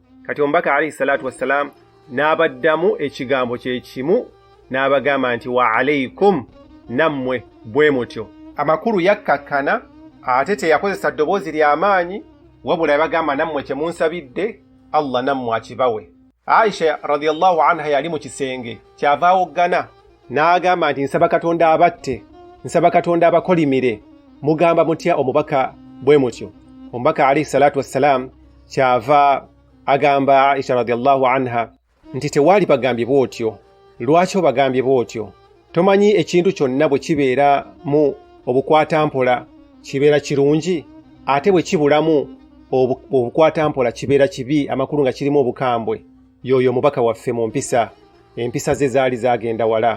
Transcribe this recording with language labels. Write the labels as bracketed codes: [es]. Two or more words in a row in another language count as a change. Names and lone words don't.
[lg] Kati omubaka [ar] عليه الصلاة والسلام [lg] n'abaddamu ekigambo kye kimu n'abagamba nti [ar] وعليكم [lg] nammwe bwe mutyo. Amakulu yakkakkana ate teyakozesa ddoboozi ly'amaanyi wabula yabagamba nammwe kye munsabidde Allah nammwe akibawe. Aisha [ar] رضي الله عنها [lg] yali mu kisenge kyava awoggana n'agamba nti nsaba Katonda abatte, nsaba Katonda abakolimire, mugamba mutya omubaka bwe mutyo. Omubaka [ar] عليه الصلاة والسلام [lg] kyava agamba Aisha [ar] رضي الله عنها [lg] nti tewaali bagambye bw'otyo. Lwaki obagambye bw'otyo? Tomanyi ekintu kyonna bwe kibeera mu obukwatampola kibeera kirungi, ate bwe kibulamu obukwatampola kibeera kibi, amakulu nga kirimu obukambwe. Yoyo omubaka waffe mu mpisa, empisa ze zaali zagenda wala.